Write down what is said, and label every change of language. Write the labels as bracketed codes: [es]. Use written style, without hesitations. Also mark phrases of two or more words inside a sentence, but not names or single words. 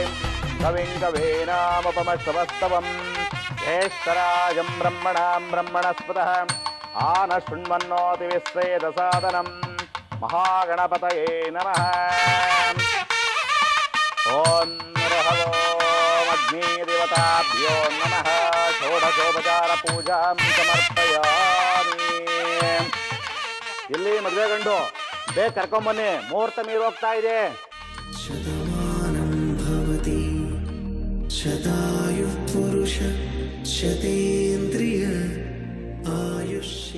[sa] कविं कवीनामुपमश्रवस्तवं ज्येष्ठराजं ब्रह्मणां ब्रह्मणस्पतः आनशृण्वन्नोति विश्वेदसादनं महागणपतये नमः। ॐ हरः ओं अग्निदेवताभ्यो नमः। षोडशोपचारपूजां समर्पयामि। [kn] ಇಲ್ಲಿ ಮದುವೆ ಗಂಡು ಬೇಗ ಕರ್ಕೊಂಬನ್ನಿ, ಮುಹೂರ್ತ ಮೀರಿ ಹೋಗ್ತಾ ಇದೆ. [sa] ಶತಮಾನಂ ಭವತಿ ಶತಾಯುಃ ಪುರುಷ ಶತೇಂದ್ರಿಯ ಆಯುಷ್ಯ.